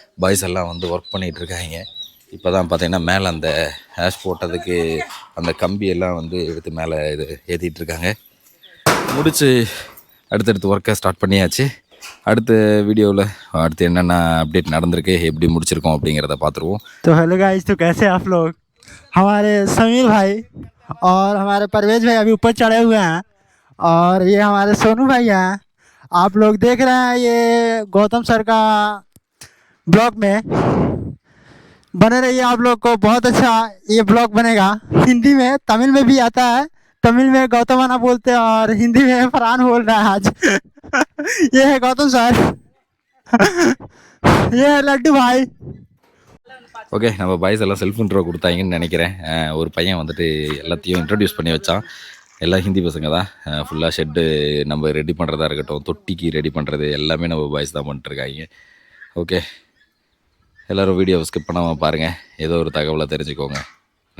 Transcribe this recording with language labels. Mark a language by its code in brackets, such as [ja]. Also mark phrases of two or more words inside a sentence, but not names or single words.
[ta] பாய்ஸ் எல்லாம் வந்து ஒர்க் பண்ணிகிட்டு இருக்காங்க. இப்போ தான் பார்த்தீங்கன்னா மேலே அந்த ஹேஷ் போட்டதுக்கு அந்த கம்பியெல்லாம் வந்து எடுத்து மேலே இது ஏற்றிட்டு இருக்காங்க. முடிச்சு அடுத்தடுத்து ஒர்க்கை ஸ்டார்ட் பண்ணியாச்சு. அடுத்த வீடியோவில் அடுத்து என்னென்ன அப்டேட் நடந்திருக்கு, எப்படி முடிச்சிருக்கோம் அப்படிங்கிறத பார்த்துருவோம். [hi] तो [en] hello guys, [hi] तो कैसे आप लोग? हमारे समीर भाई और हमारे परवेज भाई अभी ऊपर चढ़े हुए हैं और ये हमारे सोनू भाई हैं. आप लोग देख रहे हैं ये गौतम सर का ब्लॉग में. बने रहिए, आप लोग को बहुत अच्छा ये ब्लॉग बनेगा. हिंदी में, तमिल में भी आता है. तमिल में गौतम आना बोलते हैं और हिंदी में फरहान बोल रहा है आज. ये है गौतम सर. ये है लड्डू भाई. [ta] ஓகே, நம்ம பாய்ஸ் எல்லாம் [en] self intro [ta] கொடுத்தாங்கன்னு நினைக்கிறேன். ஒரு பையன் வந்துட்டு எல்லாத்தையும் இன்ட்ரடியூஸ் பண்ணி வச்சான். எல்லாம் ஹிந்தி பசங்க தான். ஃபுல்லாக ஷெட்டு நம்ம ரெடி பண்ணுறதா இருக்கட்டும், தொட்டிக்கு ரெடி பண்ணுறது எல்லாமே நம்ம பாய்ஸ் தான் பண்ணிட்டுருக்காங்க. ஓகே, எல்லோரும் வீடியோவை ஸ்கிப் பண்ணாமல் பாருங்கள், ஏதோ ஒரு தகவலை தெரிஞ்சுக்கோங்க.